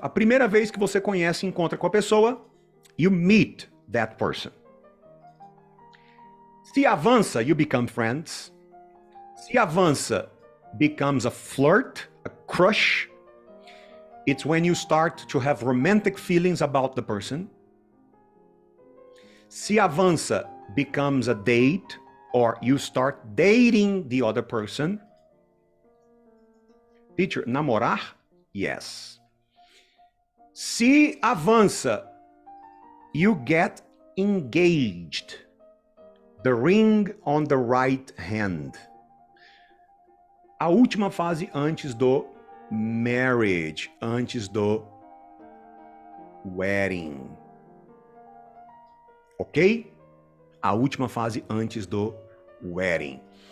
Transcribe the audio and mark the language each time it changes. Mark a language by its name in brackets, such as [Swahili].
[Portuguese] A primeira vez que você conhece e encontra com a pessoa, [English] you meet that person. [Portuguese] Se avança, [English] you become friends. Se avança, becomes a flirt, a crush. It's when you start to have romantic feelings about the person. [Portuguese] Se avança, [English] becomes a date, or you start dating the other person. Teacher, namorar? Yes. [Portuguese] Se avança, [English] you get engaged. The ring on the right hand. [Portuguese] A última fase antes do marriage, antes do wedding. Ok? A última fase antes do wedding.